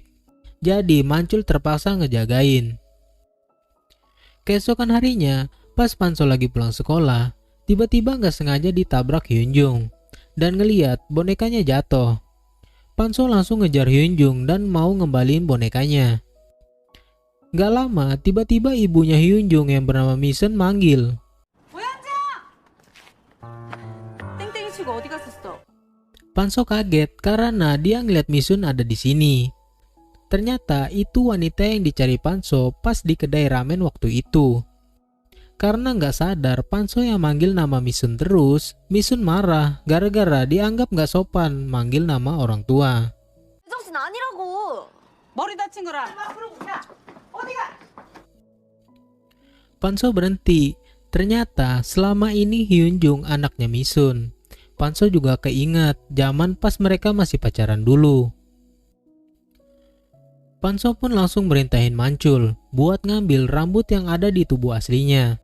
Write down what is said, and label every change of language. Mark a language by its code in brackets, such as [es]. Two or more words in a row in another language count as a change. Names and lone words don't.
[id] Jadi Mancul terpaksa ngejagain. Keesokan harinya pas Panso lagi pulang sekolah, tiba-tiba gak sengaja ditabrak Hyunjung dan ngeliat bonekanya jatuh. Panso langsung ngejar Hyunjung dan mau ngembaliin bonekanya. Gak lama, tiba-tiba ibunya Hyunjung yang bernama Misen manggil. [ko] 땡땡이 치고 어디 갔었어? [id] Panso kaget karena dia ngeliat Misun ada di sini. Ternyata itu wanita yang dicari Panso pas di kedai ramen waktu itu. Karena gak sadar Panso yang manggil nama Misun terus, Misun marah gara-gara dianggap gak sopan manggil nama orang tua. [ko] 정신 아니라고. 머리 다친 거라. [id] Panso berhenti. Ternyata selama ini Hyunjung anaknya Misun. Panso juga keinget zaman pas mereka masih pacaran dulu. Panso pun langsung merintahin Mancul buat ngambil rambut yang ada di tubuh aslinya.